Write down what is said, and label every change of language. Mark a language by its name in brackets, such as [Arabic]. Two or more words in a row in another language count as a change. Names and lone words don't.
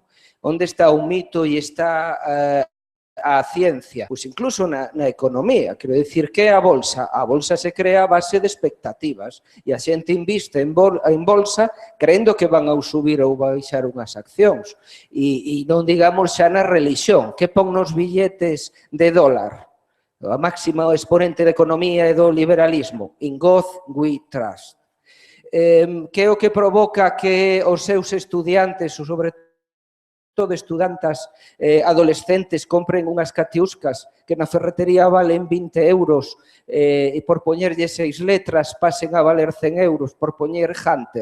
[Galician] Onde está o mito e está a ciencia, pois incluso na economía, quero dicir que a bolsa se crea a base de expectativas e a xente inviste en bolsa creendo que van a subir ou baixar unhas accións e non digamos xa na religión, que pon nos billetes de dólar, a máxima exponente de economía e do liberalismo, [English] in God we trust. [Galician] Que é o que provoca que os seus estudiantes, ou sobre de estudantas adolescentes compren unhas catiuscas que na ferretería valen 20 euros e por poñerlle 6 letras pasen a valer 100 euros por poñer Hunter.